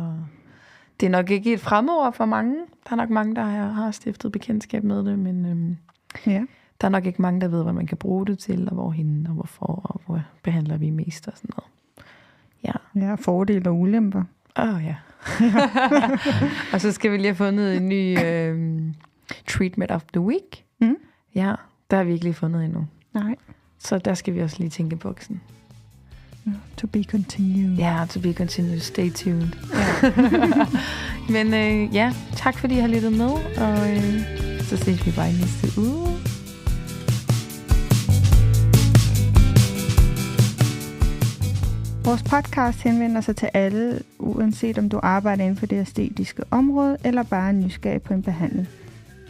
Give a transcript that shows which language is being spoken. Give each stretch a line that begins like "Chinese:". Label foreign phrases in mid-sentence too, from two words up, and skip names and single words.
Danish: Og det er nok ikke et fremmedord for mange. Der er nok mange, der har stiftet bekendtskab med det, men der er nok ikke mange, der ved, hvad man kan bruge det til, og hvorhenne, og hvorfor, og hvor behandler vi mest og sådan noget. Ja, fordele og ulemper. Ja. Og så skal vi lige have fundet en ny
English: treatment of the week.
Danish: Ja, der har vi ikke lige fundet endnu. Nej. Så der skal vi også lige tænke boksen.
English: To be continued. Ja, to be continued. Stay tuned.
Danish: Men tak fordi I har lyttet med, og så ses vi bare i næste uge. Vores podcast henvender sig til alle, uanset om du arbejder inden for det æstetiske område, eller bare er nysgerrig på en behandling.